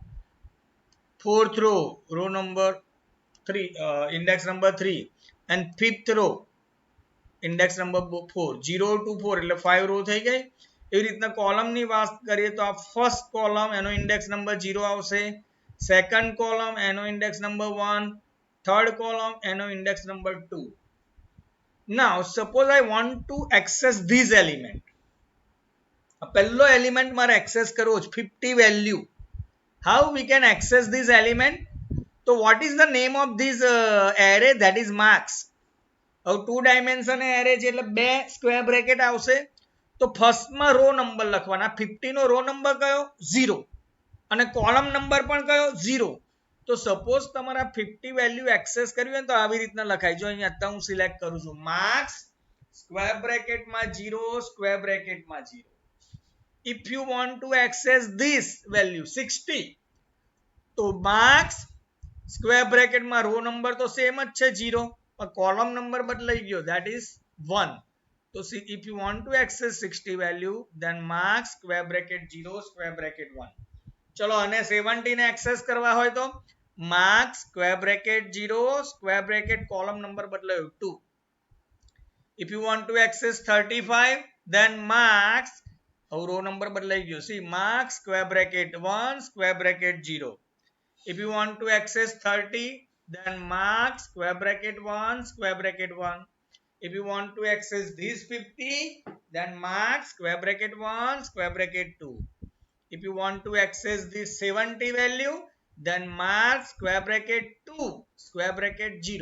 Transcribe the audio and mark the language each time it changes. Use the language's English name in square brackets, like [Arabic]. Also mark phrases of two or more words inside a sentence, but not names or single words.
[English] fourth row number 3, index number 3, and fifth row index number 4. [Gujarati] 0 to 4 એટલે 5 રો થઈ ગઈ. એવી રીતના કોલમની વાત કરીએ તો આ [English] first column [Gujarati] એનો [English] index number 0 [Gujarati] આવશે, [English] second column [Gujarati] એનો [English] index number 1, third column [Gujarati] એનો [English] index number 2. Now suppose I want to access this element. [Gujarati] પહેલો એલિમેન્ટ મારે એક્સેસ કરવો છે 50 વેલ્યુ. [English] How we can access this element? So what is the name of this array? That is marks. [Gujarati] હવે [English] 2 dimension array [Gujarati] છે એટલે બે [English] square bracket [Gujarati] આવશે. તો ફર્સ્ટમાં [English] row number [Gujarati] લખવાના. 50 નો [English] row number [Gujarati] કયો? 0, અને [English] column number [Gujarati] પણ કયો? 0. તો સપોઝ તમારા 50 વેલ્યુ એક્સેસ કરવી હોય તો આવી રીતના લખાય. જો અહીંયા અત્યારે હું સિલેક્ટ કરું છું [English] marks square bracketમાં 0 square bracketમાં 0. if you want to access this value 60, [Gujarati] તો [English] marks square bracketમાં row number [Gujarati] તો સેમ જ છે 0, પણ [English] column number [Gujarati] બદલાઈ ગયો, [English] that is 1. તો if you want to access 60 value, then marks square bracket 0 square bracket 1. [Gujarati] ચલો અને 70 ને એક્સેસ કરવા હોય તો [English] marks square bracket 0 square bracket column number [Gujarati] બદલાયો 2. [English] if you want to access 35, then marks, [Gujarati] હવે રો નંબર બદલાઈ ગયો, [English] see marks square bracket 1 square bracket 0. if you want to access 30, then marks square bracket 1 square bracket 1. if you want to access this 50, then mark square bracket 1 square bracket 2. if you want to access this 70 value, then mark square bracket 2 square bracket 0.